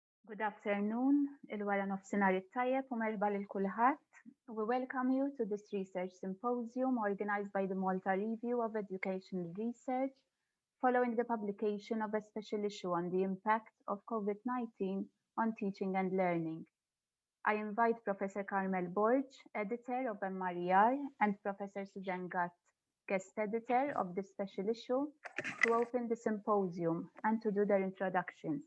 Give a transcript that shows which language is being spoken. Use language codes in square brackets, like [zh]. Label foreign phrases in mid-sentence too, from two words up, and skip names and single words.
[en] Good afternoon, [mt] il-wara nofsinhar it-tajjeb u merħba lil kulħadd. [en] We welcome you to this research symposium organized by the Malta Review of Educational Research following the publication of a special issue on the impact of COVID-19 on teaching and learning. I invite Professor Carmel Borg, editor of MRER, and Professor Suzanne Gatt, guest editor of this special issue, to open the symposium and to do their introductions.